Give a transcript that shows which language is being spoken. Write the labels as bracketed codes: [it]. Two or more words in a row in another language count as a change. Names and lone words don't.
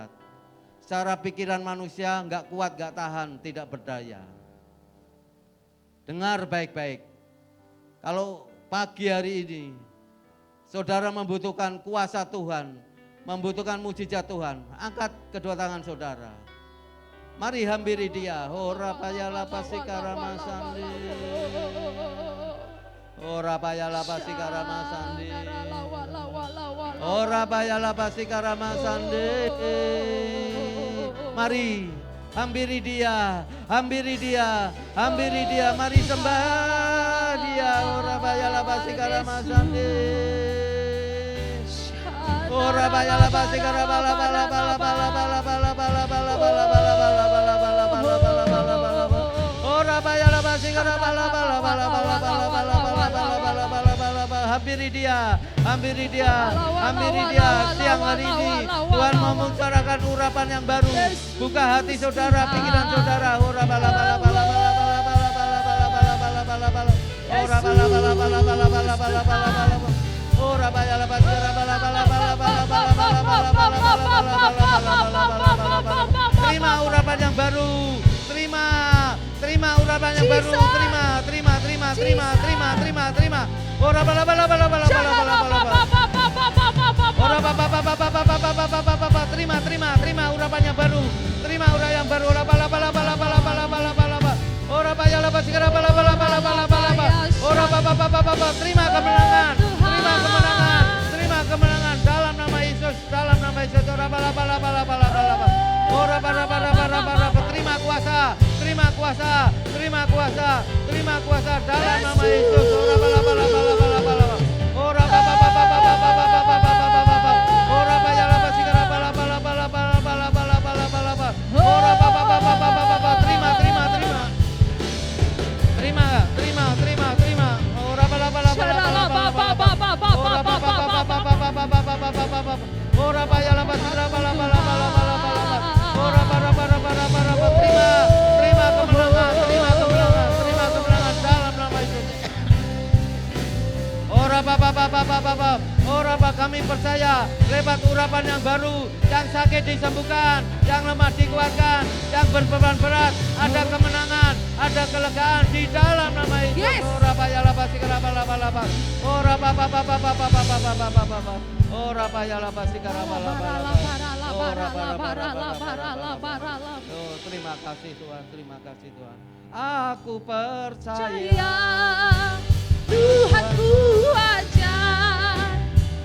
[id] Secara pikiran manusia nggak kuat, nggak tahan, tidak berdaya. Dengar baik-baik. Kalau pagi hari ini saudara membutuhkan kuasa Tuhan, membutuhkan mujizat Tuhan, angkat kedua tangan saudara. Mari hampiri Dia. Ora payala pasikara masandi. Ora payala pasikara masandi. Ora payala pasikara masandi. Mari hampiri Dia, hampiri Dia, hampiri Dia. Mari sembah Dia. Ora payala pasikara masandi. Ora payala pasikara bala bala bala bala bala bala bala bala bala bala bala. Hampiri Dia, hampiri Dia, hampiri Dia. Siang hari ini Tuhan mau mencurahkan urapan yang baru. Buka hati saudara, pikiran saudara. Ora bala bala bala bala bala bala bala bala bala bala. Ora bala bala bala bala bala bala bala bala. Ora bala bala bala bala bala bala bala bala bala. Terima urapan yang baru. Terima urapan yang baru. Terima. Ora bala bala bala bala bala bala bala. Ora baba. Terima urapan yang baru. Terima urapan yang baru. Ora bala bala bala bala bala bala bala. Ora baya la basikara bala bala bala bala bala. Ora baba. Terima kemenangan. Terima kemenangan dalam nama Yesus. Ora bala bala bala bala bala. Ora bara. Terima kuasa dalam nama Yesus. Ora bala bala bala bala bala. Ora baba. Ora baya la basikara bala bala bala bala bala bala. Ora baba. Terima. Ora bala bala bala bala. Ora baya la basikara bala bala bala bala. Ora bara. Terima kemenangan dalam nama Yesus. Ora baba. Ora baba, kami percaya lewat urapan yang baru, yang sakit disembuhkan, yang lemah dikuatkan, yang berbeban berat, ada kemenangan, ada kelegaan di dalam nama Yesus. Yes. Ora baya la basikara bala bala. Ora baba. Ora baya la basikara bala bala. Oh, terima kasih Tuhan. Aku percaya Tuhanku ajar.